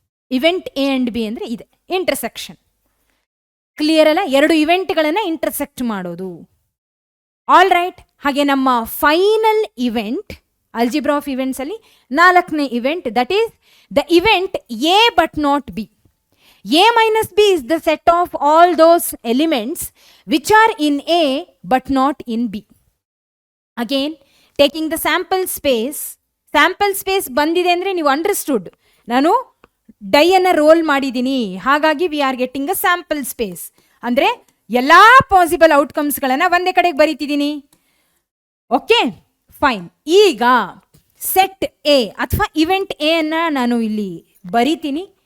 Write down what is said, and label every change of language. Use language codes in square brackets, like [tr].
[kn] Event A and B ಅಂದರೆ ಇದೆ intersection. Clear ಅಲ್ಲ? ಎರಡು ಇವೆಂಟ್ಗಳನ್ನು ಇಂಟರ್ಸೆಕ್ಟ್ ಮಾಡೋದು. All right. ಹಾಗೆ ನಮ್ಮ final event algebra of events ಅಲ್ಲಿ 4ನೇ event, [en] That is the event A but not B. A minus b is the set of all those elements which are in A but not in B. Again, taking the sample space [kn] ಬಂದಿದೆ ಅಂದರೆ ನೀವು [en] Understood. [kn] ನಾನು ಡೈಯನ್ನು roll ಮಾಡಿದ್ದೀನಿ, ಹಾಗಾಗಿ [en] We are getting a sample space. [kn] ಅಂದರೆ ಎಲ್ಲ possible ಔಟ್ಕಮ್ಸ್ಗಳನ್ನು ಒಂದೇ ಕಡೆಗೆ ಬರೀತಿದ್ದೀನಿ. Okay, fine. ಈಗ ಸೆಟ್ ಎ ಅಥವಾ ಇವೆಂಟ್ ಎ ಅನ್ನು ನಾನು ಇಲ್ಲಿ ಬರೀತೀನಿ.